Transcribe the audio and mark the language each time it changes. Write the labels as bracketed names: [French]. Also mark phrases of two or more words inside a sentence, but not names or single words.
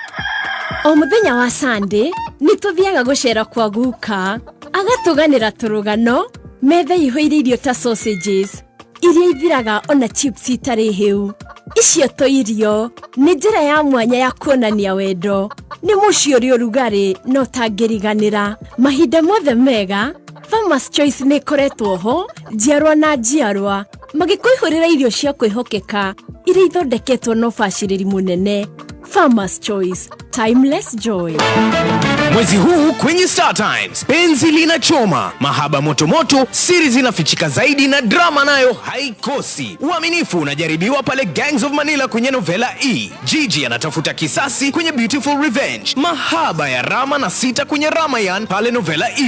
[Kikuyu] O muthenya wa Sunday ni tuthiaga gucera kwa guka agatuganira turugano metha ihoire irio ta sausages iria ithiraga ona chips itari hiu icio to irio ni njira ya mwanya ya kuonania wendo ni mucio uri urugari no tangiriganira mahinda mothe mega Farmers Choice ni koretwo ho njiarwa na njiarwa magikuihurira irio cia kwihokeka iria ithondeketwo no baciriri munene. [English] Farmers Choice, timeless joy. [Swahili] Mwezi huu kwenye Star Times, penzi linachoma, mahaba motomoto, siri zinafichika zaidi na drama nayo haikosi. Uaminifu unajaribiwa pale Gangs of Manila kwenye novela E. Gigi anatafuta kisasi kwenye Beautiful Revenge. Mahaba ya Rama na Sita kwenye Ramayan pale novela E+.